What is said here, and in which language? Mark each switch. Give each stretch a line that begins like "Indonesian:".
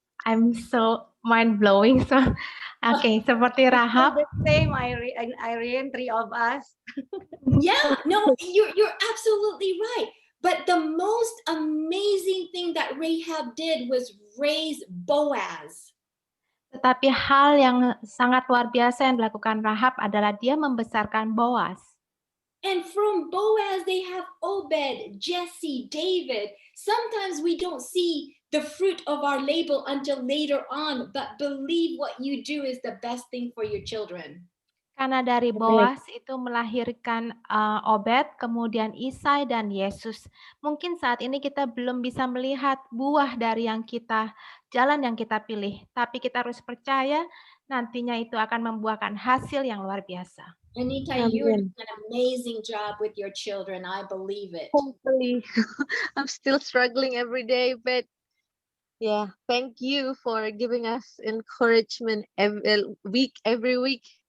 English: I'm so mind blowing. So, okay,
Indonesian: seperti
English: Rahab. The same, Irene, three of us. Yeah, no, you're absolutely right. But the most amazing thing that Rahab did was raise Boaz.
Indonesian: Tetapi hal yang sangat luar biasa yang dilakukan Rahab adalah dia membesarkan Boaz.
English: And from Boaz, they have Obed, Jesse, David. Sometimes we don't see the fruit of our labor until later on, but believe what you do is the best thing for your children.
Indonesian: Karena dari
English: Amen.
Indonesian: Boas itu melahirkan Obed, kemudian Isai dan Yesus. Mungkin saat ini kita belum bisa melihat buah dari jalan yang kita pilih, tapi kita harus percaya nantinya itu akan membuahkan hasil yang luar biasa.
English: Anita, you're Amen. doing an amazing job with your children. I believe it. Hopefully, I'm still struggling every day, but yeah, thank you for giving us encouragement every week, every week.